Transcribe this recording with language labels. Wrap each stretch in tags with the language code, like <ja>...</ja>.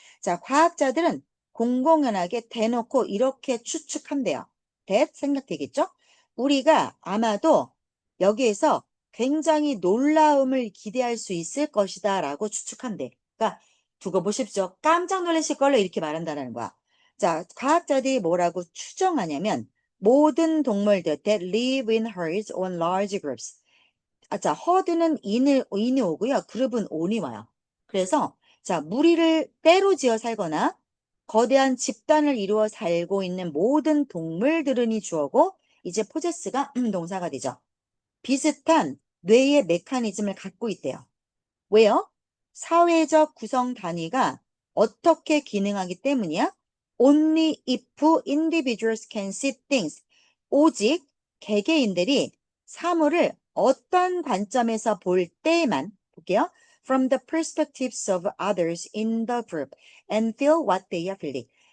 <ko>자, 과학자들은 공공연하게 대놓고 이렇게 추측한대요. 생각되겠죠? 우리가 아마도 여기에서 굉장히 놀라움을 기대할 수 있을 것이다 라고 추측한대. 그러니까 두고 보십시오. 깜짝 놀라실 걸로 이렇게 말한다는 거야. 자, 과학자들이 뭐라고 추정하냐면 모든 동물들</ko> <en>that live in herds on large groups.</en> <ko>자, herd는 인이 오고요. 그룹은 on이 와요. 그래서 자, 무리를 때로 지어 살거나 거대한 집단을 이루어 살고 있는 모든 동물들은이 주어고 이제 포제스가 동사가 되죠. 비슷한 뇌의 메커니즘을 갖고 있대요. 왜요? 사회적 구성 단위가 어떻게 기능하기 때문이야?</ko> <en>Only if individuals can see things.</en> <ko>오직 개개인들이 사물을 어떤 관점에서 볼 때만 볼게요.</ko> <en>From the perspectives of others in the group and feel what they are feeling.</en>